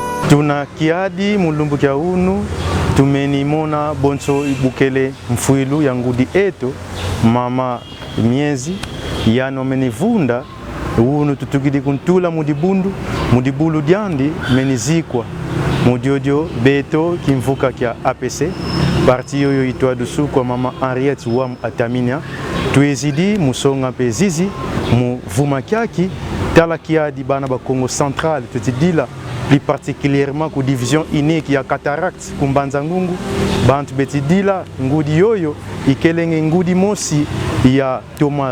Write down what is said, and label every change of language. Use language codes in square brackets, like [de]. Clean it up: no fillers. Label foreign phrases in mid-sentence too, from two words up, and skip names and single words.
[kg] Tuna kiadi mulumbu kia unu tumenimona bonso ibukele mfuilu ya ngudi eto mama miezi yano menivunda unu tutugidi kuntula mudibulu diandi menizikwa mudiodio beto kimvuka kia APC parti yoyo itwa dusu kwa mama Henriette Wam Ataminia tuezidi musonga pezizi mu vuma kiaki tala kiadi bana ba Congo central tutidila [fr] plus particulièrement [kg] ku division unique ya cataracte kumbanza ngungu bantu betidila ngudi yoyo ikelenge ngudi mosi ya Toma